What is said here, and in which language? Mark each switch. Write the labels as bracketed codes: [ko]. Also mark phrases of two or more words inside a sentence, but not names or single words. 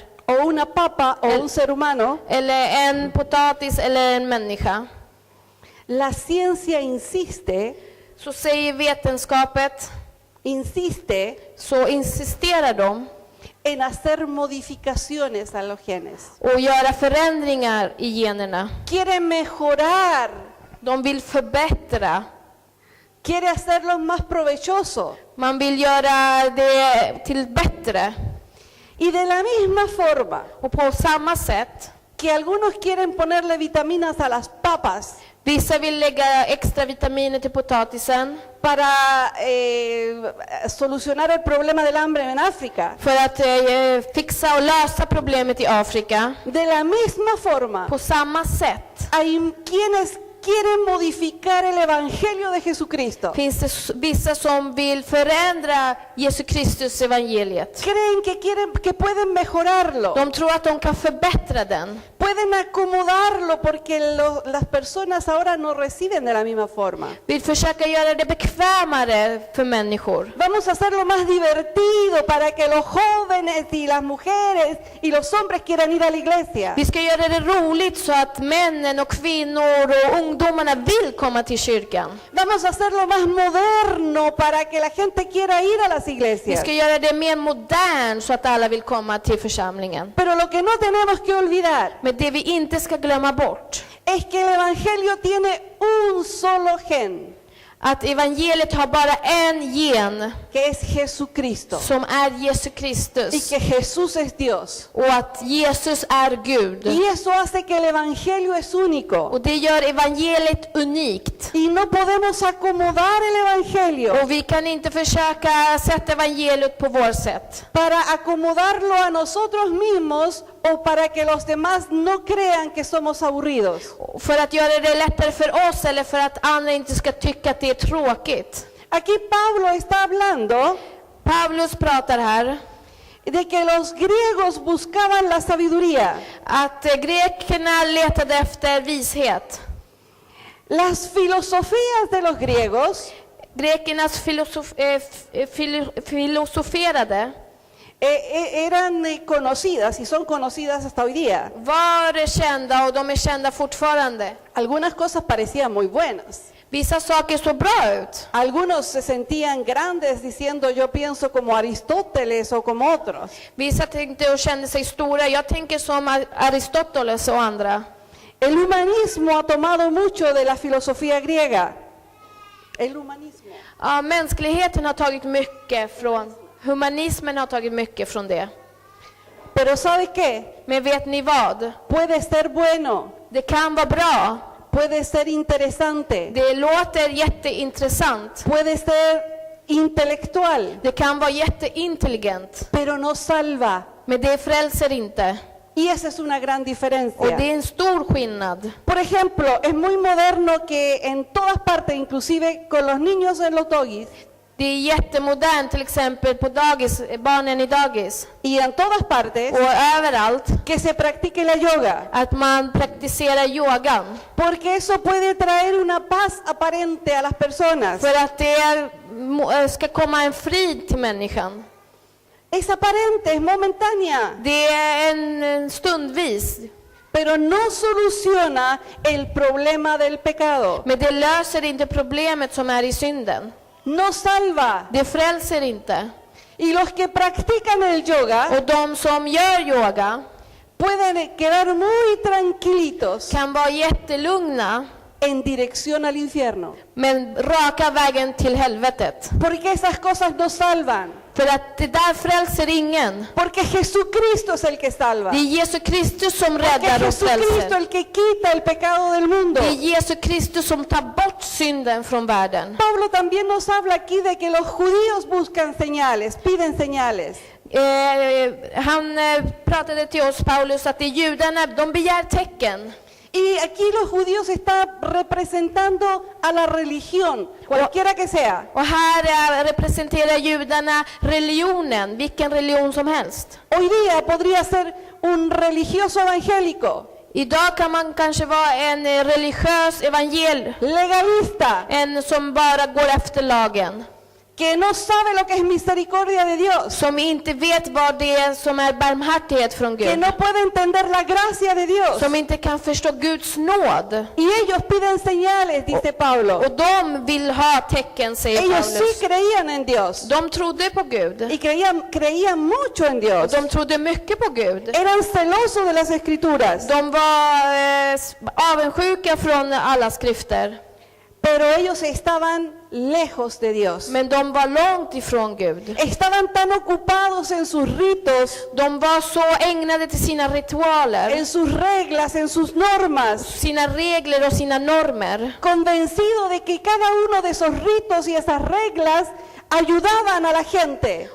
[es] o una papa o un ser humano, [sv] Eller en potatis eller en människa. [es] la ciencia insiste, [sv] Så säger vetenskapet, så insisterar de [es] en hacer modificaciones a los genes. [sv] och göra förändringar i generna. [es] Quieren mejorar, [sv] De vill förbättra. [es] quiere hacerlos más provechosos. [sv] Man vill göra det till bättre. [es] Y de la misma forma [sv] Och på samma sätt, [es] que algunos quieren ponerle vitaminas a las papas [sv] vissa vill lägga extra vitaminer till potatisen [es] para solucionar el problema del hambre en África. [sv] för att fixa och lösa problemet i Afrika. [es] De la misma forma, [sv] På samma sätt [es] hay quienes quieren modificar el evangelio de Jesucristo. [sv] Finns det vissa som vill förändra Jesu Kristus evangeliet. [es] Creen que pueden mejorarlo. [sv] De tror att de kan förbättra den. [es] Pueden acomodarlo porque las personas ahora no reciben de la misma forma. [sv] Vill försöka göra det bekvämare för människor. [es] Vamos a hacerlo más divertido para que los jóvenes y las mujeres y los hombres quieran ir a la iglesia. [sv] Vi ska göra det roligt så att männen och kvinnor och ungdomarna vill komma till kyrkan. [es] Vamos a hacerlo más moderno para que la gente quiera ir a las [sv] Vi [es] iglesias. [sv] ska göra det mer modernt så att alla vill komma till församlingen. [es] Pero lo que no tenemos que olvidar [sv] Men det vi inte ska glömma bort [es] es que el evangelio tiene un solo gen, [sv] att evangeliet har bara en gen [es] que es Jesucristo, [sv] som är Jesu [es] y [sv] Kristus [es] que Jesús es Dios. [sv] och att Jesus är Gud. [es] Y eso hace que el evangelio es único. [sv] Och det gör evangeliet unikt. [es] Y no podemos acomodar el evangelio [sv] Och vi kan inte försöka sätta evangeliet på vårt sätt. [es] para acomodarlo a nosotros mismos o para que los demás no crean que somos aburridos. [sv] För att göra det lättare för oss eller för att andra inte ska tycka att det är tråkigt. [es] Aquí Pablo está hablando [sv] Paulus pratar här [es] de que los griegos buscaban la sabiduría. [sv] att grekerna letade efter vishet. [es] Las filosofías de los griegos [sv] Grekernas filosoferade [es] eran conocidas y son conocidas hasta hoy día. [sv] var kända och de är kända fortfarande. [es] Algunas cosas parecían muy buenas. [sv] Vissa saker såg bra ut. [es] Algunos se sentían grandes diciendo yo pienso como Aristóteles o como otros. [sv] Vissa tänkte och kände sig stora. Jag tänker som Aristoteles och andra. [es] El humanismo ha tomado mucho de la filosofía griega. El humanismo. [sv] Ja, mänskligheten har tagit mycket från, humanismen har tagit mycket från det. [es] Pero ¿sabe qué? [sv] Men vet ni vad? [es] Puede ser bueno, [sv] Det kan vara bra. [es] puede ser interesante, [sv] Det låter jätteintressant. [es] puede ser intelectual, [sv] Det kan vara jätteintelligent. [es] pero no salva. [sv] Men det frälser inte. [es] Y esa es una gran [sv] Och [es] diferencia. [sv] det är en stor skillnad. [es] Por ejemplo, es muy moderno que en todas partes, inclusive con los niños en los doggies, [sv] Det är jättemodernt till exempel på dagis, barnen i dagis. [es] y en todas partes, [sv] Och överallt. [es] que se practique la yoga, [sv] Att man praktiserar yogan. [es] porque eso puede traer una paz aparente a las personas. [sv] För att det ska komma en frid till människan. [es] Es aparente, es momentánea, [sv] Det är en stundvis. [es] pero no soluciona el problema del pecado. [sv] Men det löser inte problemet som är i synden. [es] No salva. [sv] Det frälser inte. [es] Y los que practican el yoga [sv] Och de som gör yoga [es] pueden quedar muy tranquilitos [sv] kan vara jättelugna. [es] en dirección al infierno, [sv] Men raka vägen till helvetet. [es] porque esas cosas no salvan, [sv] För att det där frälser ingen. [es] porque Jesucristo es el que salva, [sv] Det är Jesu Kristus som [es] porque [sv] räddar och [es] Jesucristo [sv] frälser. [es] el que quita el pecado del mundo. [sv] Det är Jesu Kristus som tar bort synden från världen. [es] Pablo también nos habla aquí de que los judíos buscan señales, piden señales. [sv] Han pratade till oss, Paulus, att det är judarna, de begär tecken. [es] Y aquí los judíos están representando a la religión, cualquiera que sea. [sv] Och här representerar judarna religionen, vilken religion som helst. [es] Hoy día podría ser un religioso evangélico, [sv] Idag kan man kanske vara en religiös [es] legalista, [sv] en som bara går efter lagen. [es] que no sabe lo que es misericordia de Dios, [sv] Som inte vet vad det är som är barmhärtighet från [es] que [sv] Gud. [es] no puede entender la gracia de Dios. [sv] Som inte kan förstå Guds nåd. [es] Y ellos piden señales, dice Pablo. [sv] Och de vill ha tecken, säger [es] Ellos sí [sv] Paulus. [es] creían en Dios [sv] De trodde på Gud. [es] y creían mucho en Dios. [sv] De trodde mycket på Gud. [es] Eran celosos de las escrituras, [sv] De var avundsjuka från alla skrifter. [es] pero ellos estaban lejos de Dios. [sv] Men de var långt ifrån Gud. [es] Estaban tan ocupados en sus ritos, [sv] De var så ägnade till sina ritualer, [es] en sus reglas, en sus normas, [sv] sina regler och sina normer. [es] convencido de que cada uno de esos ritos y esas reglas ayudaban a la gente.